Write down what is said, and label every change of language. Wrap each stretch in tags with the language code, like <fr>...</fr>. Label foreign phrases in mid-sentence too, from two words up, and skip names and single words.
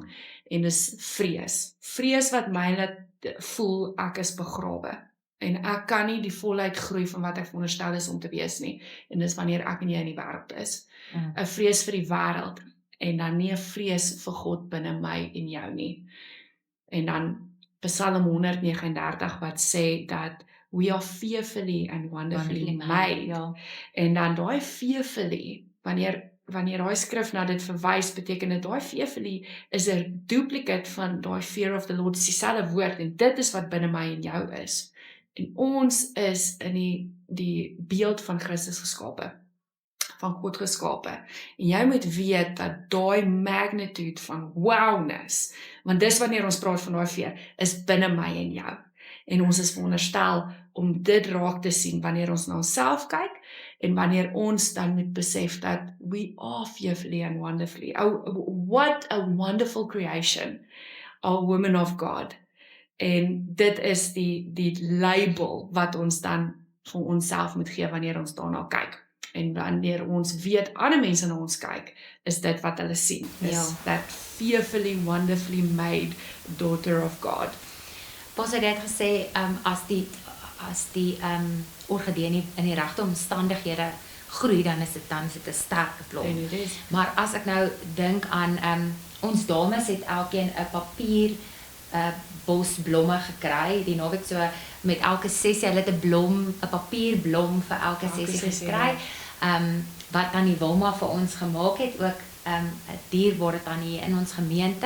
<af>En dis vrees wat my laat voel ek is begrawe, en ek kan nie die volheid groei van wat ek veronderstel is om te wees nie, en dis wanneer ek en jy in die wêreld is, 'n vrees vir die wêreld, en dan nie 'n vrees vir God binne my en jou nie. En dan Psalm 139 wat sê dat</af> <en>we are fearfully and wonderfully made.</en> <af>En dan daai fearfully, wanneer daai skrif na dit verwys, beteken dit daai fearfully is 'n duplicate van daai</af> <en>fear of the Lord,</en> <af>dis dieselfde woord, en dit is wat binne my en jou is. En ons is in die beeld van Christus geskape, van God geskape. En jy moet weet dat daai magnitude van wowness, want dis wanneer ons praat van daai fear, is binne my en jou. En ons is veronderstel om dit raak te sien wanneer ons na onsself kyk, en wanneer ons dan moet besef dat</af> <en>we are fearfully and wonderfully. Oh, what a wonderful creation, a woman of God.</en> <af>En dit is die label wat ons dan vir onsself moet gee wanneer ons daarna kyk. En wanneer ons weet ander mense na ons kyk, is dit wat hulle sien.</af> <en>Is that fearfully, wonderfully made daughter of God.</en> <af>Pastor het gesê, as die orgidee in die regte omstandighede groei, dan is dit 'n sterk blom. Maar as ek nou dink aan ons dames het elkeen 'n papier bos blomme gekry, die naweek so met elke sessie, hulle het 'n papierblom vir elke sessie gekry, wat dan die Wilma vir ons gemaak het, ook 'n dier word dit dan hier in ons gemeente.</af>